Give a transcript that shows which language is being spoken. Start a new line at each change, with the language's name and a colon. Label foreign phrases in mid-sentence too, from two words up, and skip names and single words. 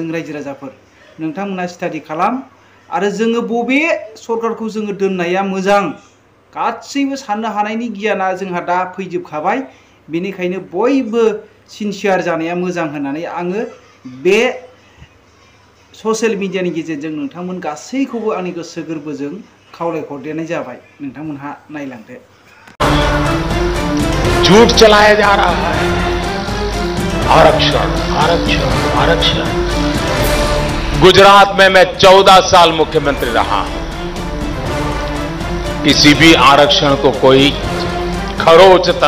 Bodo: रायजो राजाफोर नोंथांमोना स्टाडि खालाम आरो जोङो बबे सरकारखौ जोङो दोननाया मोजां गासैबो साननो हानायनि गियाना जोंहा दा फैजोबखाबाय बेनिखायनो बयबो सिनसियार जानाया मोजां होननानै आङो बे
English: social media
Bodo: गेजेरजों नोंथांमोन गासैखौबो आंनि गोसो गोरबोजों खावलायहरदेरनाय जाबाय नोंथांमोनहा नायलांदो
Hindi: झूठ चलाया जा रहा है आरक्षण आरक्षण आरक्षण गुजरात में मैं 14 साल मुख्यमंत्री रहा हूं किसी भी आरक्षण को कोई खरोच तक